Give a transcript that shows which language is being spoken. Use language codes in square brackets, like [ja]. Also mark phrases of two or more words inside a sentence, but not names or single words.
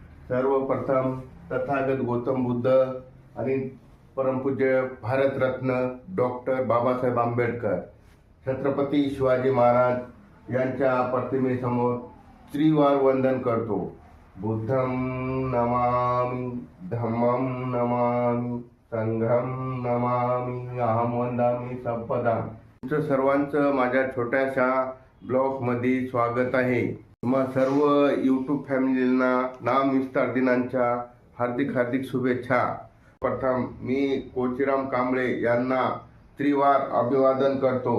[mr] सर्वप्रथम तथागत गौतम बुद्ध आणि परमपूज्य भारतरत्न डॉक्टर बाबासाहेब आंबेडकर छत्रपती शिवाजी महाराज यांच्या प्रतिमेसमोर त्रिवार वंदन करतो. [pi] बुद्धं नमामि, धम्मं नमामि, संघं नमामि, अहं वंदामि संपदाम्. [mr] तुमचं सर्वांचं माझ्या छोट्याशा ब्लॉगमध्ये स्वागत आहे. तुम्हा सर्व यूट्यूब फॅमिलींना नामविस्तार दिनांच्या हार्दिक शुभेच्छा. प्रथम मी कोचीराम कांबळे यांना त्रिवार अभिवादन करतो.